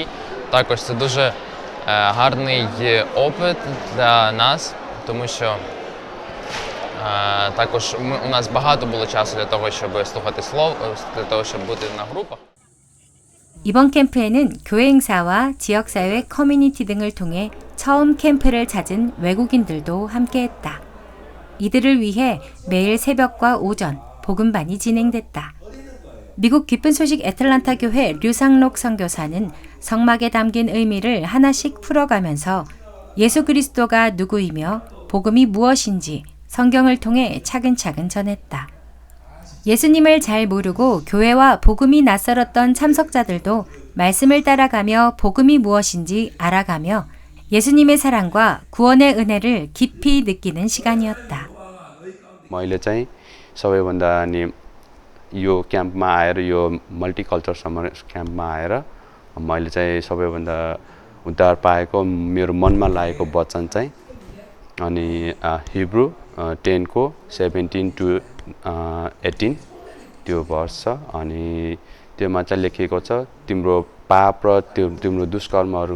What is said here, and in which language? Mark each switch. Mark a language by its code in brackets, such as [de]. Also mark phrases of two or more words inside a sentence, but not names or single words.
[uk] Також це дуже гарний опит для нас, тому що також у нас багато було часу для того, щоб слухати слово, для того, щоб бути на групах. [ko] 이번 캠프에는 교회 행사와 지역사회 커뮤니티 등을 통해 처음 캠프를 찾은 외국인들도 함께했다. 이들을 위해 매일 새벽과 오전 복음반이 진행됐다. 미국 기쁜 소식 애틀란타 교회 류상록 선교사는 성막에 담긴 의미를 하나씩 풀어가면서 예수 그리스도가 누구이며 복음이 무엇인지 성경을 통해 차근차근 전했다. 예수님을 잘 모르고 교회와 복음이 낯설었던 참석자들도 말씀을 따라가며 복음이 무엇인지 알아가며 예수님의 사랑과 구원의 은혜를 깊이 느끼는 시간이었다. [ne] मैले चाहिँ सबैभन्दा अनि यो क्याम्पमा आएर यो [en] multiculture summer [ne] क्याम्पमा आएर मैले चाहिँ सबैभन्दा उद्धार पाएको मेरो मनमा लागेको वचन चाहिँ अनि हिब्रू 10 को 17 to 18 त्यो भर्स छ अनि त्योमा चाहिँ लेखिएको छ तिम्रो पाप र तिम्रो दुष्कर्महरू